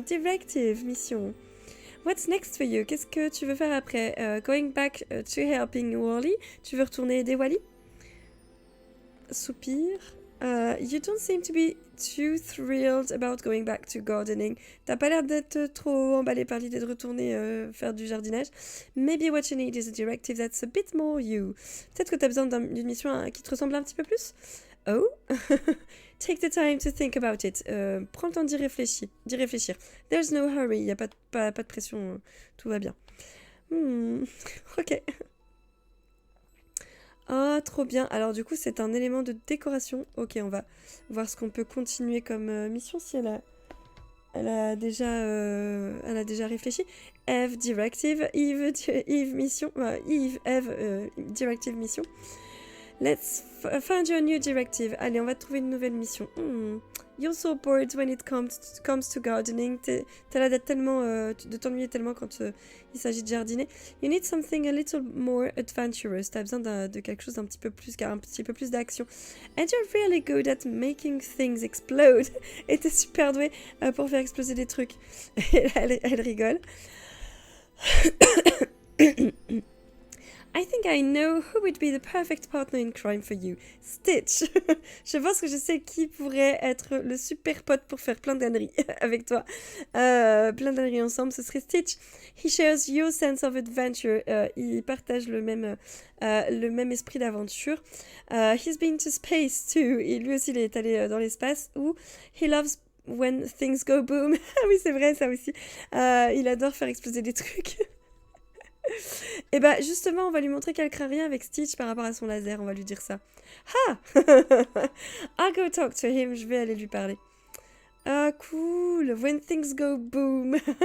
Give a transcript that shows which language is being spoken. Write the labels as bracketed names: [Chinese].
[English] Directive, mission. What's next for you? [French] Qu'est-ce que tu veux faire après? [English] Going back to helping Wally. [French] Tu veux retourner aider Wally? Soupir. [English] You don't seem to be too thrilled about going back to gardening. [French] T'as pas l'air d'être trop emballé par l'idée de retourner faire du jardinage. [English] Maybe what you need is a directive that's a bit more you. [French] Peut-être que t'as besoin d'une mission qui te ressemble un petit peu plus. Oh. [English] Take the time to think about it. [French] Prends le temps d'y réfléchir. [English] There's no hurry. [French] Il n'y a pas de pression. Tout va bien. Ok. Ah, trop bien. Alors du coup, c'est un élément de décoration. Ok, on va voir ce qu'on peut continuer comme mission si elle a déjà réfléchi. [English] Eve directive, Eve mission, Eve directive mission. Let's find you a new directive. [French] Allez, on va trouver une nouvelle mission. [English] You're so bored when it comes to gardening. [French] T'as l'air d'être tellement, de t'ennuyer tellement quand il s'agit de jardiner. [English] You need something a little more adventurous. [French] T'as besoin de quelque chose d'un petit peu plus d'action. [English] And you're really good at making things explode. [French] Et t'es super douée pour faire exploser des trucs. Elle rigole. [English] I think I know who would be the perfect partner in crime for you. Stitch. [French] Je pense que je sais qui pourrait être le super pote pour faire plein d'âneries avec toi. Plein d'âneries ensemble, ce serait Stitch. [English] He shares your sense of adventure. [French] Il partage le même esprit d'aventure. [English] He's been to space too. [French] Et lui aussi, il est allé dans l'espace. [English] Ou he loves when things go boom. [French] Ah oui, c'est vrai, ça aussi. Il adore faire exploser des trucs. Et bah justement, on va lui montrer qu'elle craint rien avec Stitch par rapport à son laser, on va lui dire ça. [English] Ah. I'll go talk to him, [French] je vais aller lui parler. [English] Ah cool, when things go boom.